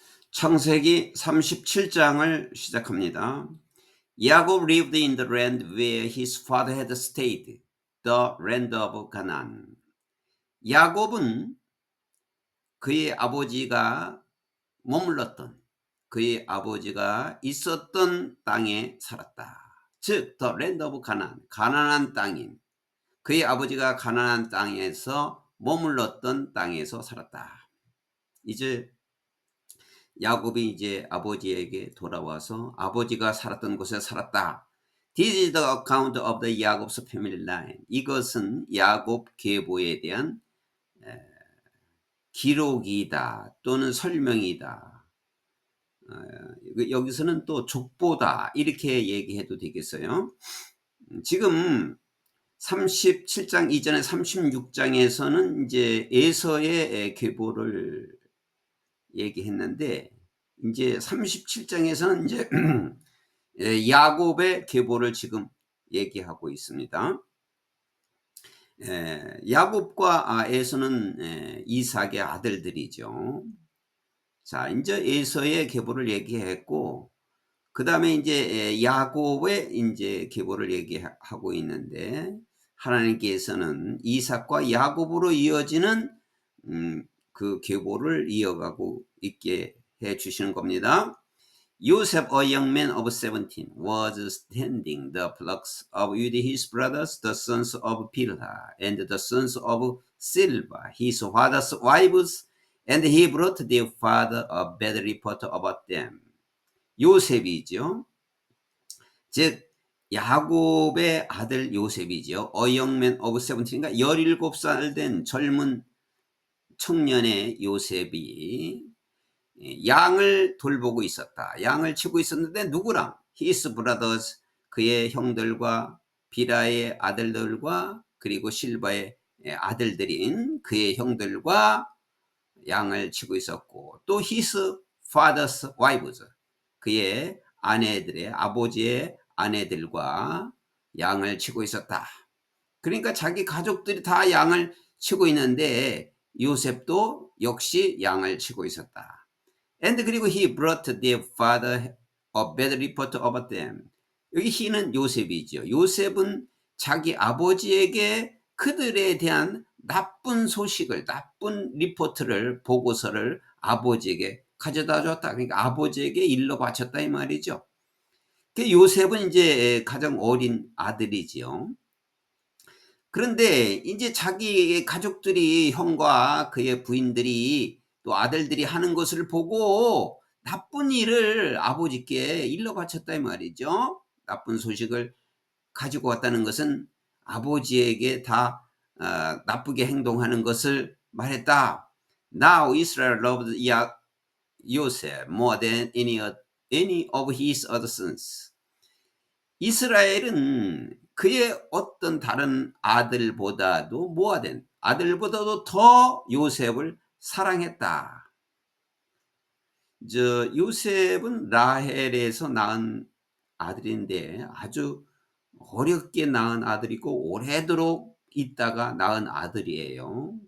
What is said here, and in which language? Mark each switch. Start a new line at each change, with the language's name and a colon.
Korean: 창세기 37장을 시작합니다.
English: 야곱 lived in the land where his father had stayed, the land of Canaan.
Korean: 야곱은 그의 아버지가 머물렀던, 그의 아버지가 있었던 땅에 살았다. 즉,
English: the land of Canaan,
Korean: 가나안 땅인, 그의 아버지가 가나안 땅에서 머물렀던 땅에서 살았다. 이제 야곱이 이제 아버지에게 돌아와서 아버지가 살았던 곳에 살았다.
English: This is the account of the Jacob's family line.
Korean: 이것은 야곱 계보에 대한 기록이다 또는 설명이다. 여기서는 또 족보다 이렇게 얘기해도 되겠어요. 지금 37장 이전에 36장에서는 이제 에서의 계보를 얘기했는데 이제 37장에서는 이제 야곱의 계보를 지금 얘기하고 있습니다. 야곱과 에서는 이삭의 아들들이죠. 자, 이제 에서의 계보를 얘기했고, 그 다음에 이제 야곱의 이제 계보를 얘기하고 있는데, 하나님께서는 이삭과 야곱으로 이어지는 그 계보를 이어가고 있게 해 주시는 겁니다.
English: Joseph, a young man of 17, was tending the flocks with his brothers, the sons of Bilhah, and the sons of Silvah, his father's wives, and he brought their father a bad report about them.
Korean: 요셉이죠. 즉 야곱의 아들 요셉이죠.
English: A young man of 17,
Korean: 그러니까 17살 된 젊은 청년의 요셉이 양을 돌보고 있었다. 양을 치고 있었는데 누구랑?
English: His brothers,
Korean: 그의 형들과 비라의 아들들과 그리고 실바의 아들들인 그의 형들과 양을 치고 있었고, 또
English: his father's wives,
Korean: 그의 아내들의 아버지의 아내들과 양을 치고 있었다. 그러니까 자기 가족들이 다 양을 치고 있는데 요셉도 역시 양을 치고 있었다.
English: And 그리고 he brought their father a bad report about them.
Korean: 여기 he는 요셉이죠. 요셉은 자기 아버지에게 그들에 대한 나쁜 소식을, 나쁜 리포트를, 보고서를 아버지에게 가져다 줬다. 그러니까 아버지에게 일러 바쳤다 이 말이죠. 요셉은 이제 가장 어린 아들이지요. 그런데 이제 자기 가족들이, 형과 그의 부인들이 또 아들들이 하는 것을 보고 나쁜 일을 아버지께 일러 바쳤다 이 말이죠. 나쁜 소식을 가지고 왔다는 것은 아버지에게 다 나쁘게 행동하는 것을 말했다.
English: Now Israel loved Joseph more than any of his other sons.
Korean: 이스라엘은 그의 어떤 다른 아들보다도 모아된 아들보다도 더 요셉을 사랑했다. 요셉은 라헬에서 낳은 아들인데 아주 어렵게 낳은 아들이고 오래도록 있다가 낳은 아들이에요.